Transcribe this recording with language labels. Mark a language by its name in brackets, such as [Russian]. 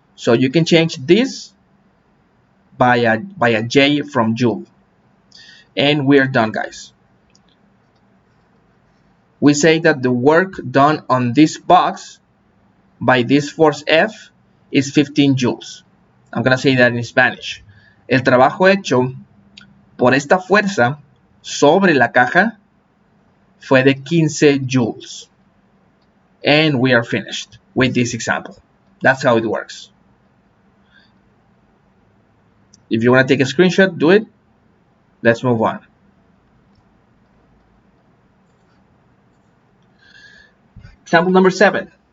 [English] So you can change this by a J from joule. And we're done, guys. We say that the work done on this box by this force F is 15 joules. I'm going to say that in Spanish. [Spanish] El trabajo hecho por esta fuerza sobre la caja fue de 15 joules. [English] And we are finished with this example. That's how it works. If you want to take a screenshot, do it. Let's move on. Example number 7.